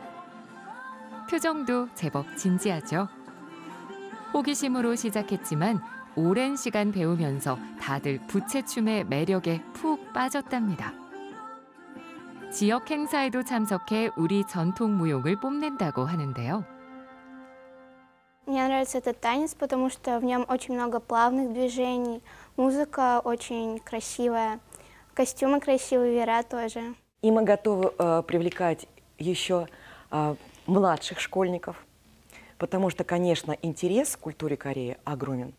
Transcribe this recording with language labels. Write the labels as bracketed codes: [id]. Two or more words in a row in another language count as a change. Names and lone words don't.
[ko] 표정도 제법 진지하죠. 호기심으로 시작했지만 오랜 시간 배우면서 다들 부채춤의 매력에 푹 빠졌답니다. 지역 행사에도 참석해 우리 전통 무용을 뽐낸다고 하는데요. [ru] Мне нравится этот танец, потому что в нем очень много плавных движений, музыка очень красивая, костюмы красивые, веера тоже. И мы готовы привлекать еще младших школьников, потому что, конечно, интерес к культуре Кореи огромен.